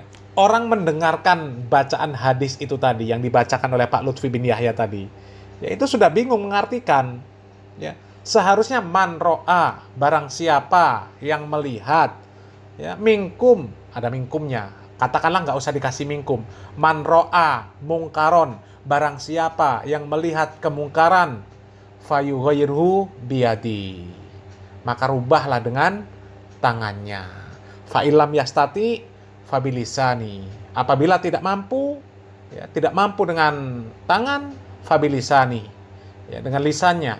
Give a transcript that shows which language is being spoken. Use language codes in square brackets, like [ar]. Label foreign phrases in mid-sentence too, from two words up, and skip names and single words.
[id] Orang mendengarkan bacaan hadis itu tadi yang dibacakan oleh Pak Lutfi bin Yahya tadi, ya, itu sudah bingung mengartikan, ya. Seharusnya [ar] من رأى, [id] barang siapa yang melihat, ya, minkum, ada minkumnya, Katakanlah nggak usah dikasih mingkum. [ar] من رأى منكرا, [id] barang siapa yang melihat kemungkaran, [ar] فليغيره بيده, [id] maka rubahlah dengan tangannya. [ar] فإن لم يستطع فبلسانه, [id] apabila tidak mampu, ya, tidak mampu dengan tangan, fabilisani, ya, dengan lisannya.